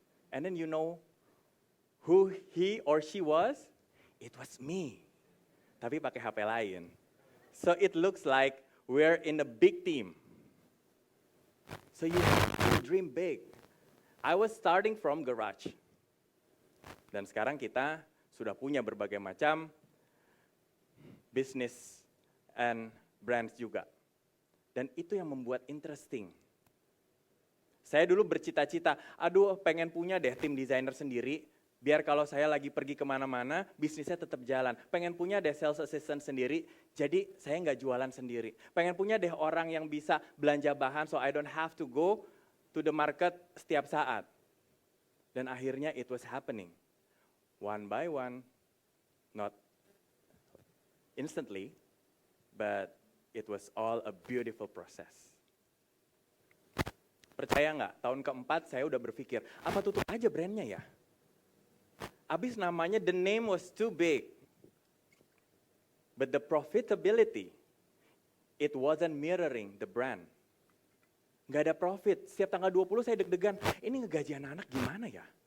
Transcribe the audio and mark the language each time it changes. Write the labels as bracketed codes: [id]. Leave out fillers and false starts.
[en] And then you know who he or she was? It was me. [id] Tapi pakai HP lain. [en] So it looks like we're in a big team. So you dream big. I was starting from garage. [id] Dan sekarang kita sudah punya berbagai macam [en] business and brands [id] juga. Dan itu yang membuat interesting. Saya dulu bercita-cita, pengen punya deh tim desainer sendiri, biar kalau saya lagi pergi kemana-mana, bisnisnya tetap jalan. Pengen punya deh sales assistant sendiri, jadi saya nggak jualan sendiri. Pengen punya deh orang yang bisa belanja bahan, [en] so I don't have to go to the market [id] setiap saat. Dan akhirnya [en] it was happening. One by one, not instantly, but it was all a beautiful process. [id] Percaya nggak, tahun keempat saya udah berpikir, apa tutup aja brandnya ya? Abis namanya [en] the name was too big. But the profitability, it wasn't mirroring the brand. [id] Nggak ada profit, setiap tanggal 20 saya deg-degan, ini ngegaji anak-anak gimana ya?